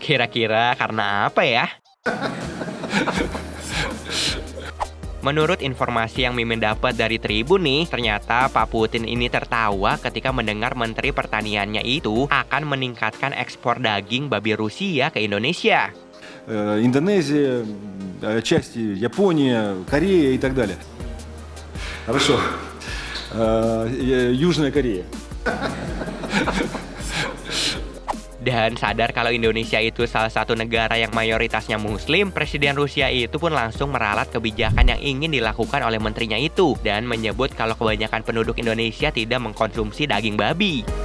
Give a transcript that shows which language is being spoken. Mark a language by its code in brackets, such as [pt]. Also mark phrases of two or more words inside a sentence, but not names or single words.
[id] Kira-kira karena apa ya? Menurut informasi yang Mimin dapat dari Tribun nih, ternyata Pak Putin ini tertawa ketika mendengar Menteri Pertaniannya itu akan meningkatkan ekspor daging babi Rusia ke Indonesia. [ru] Индонезия, части Япония, Корея и так далее. Хорошо. Южная Корея. [id] Dan sadar kalau Indonesia itu salah satu negara yang mayoritasnya Muslim, Presiden Rusia itu pun langsung meralat kebijakan yang ingin dilakukan oleh menterinya itu dan menyebut kalau kebanyakan penduduk Indonesia tidak mengkonsumsi daging babi.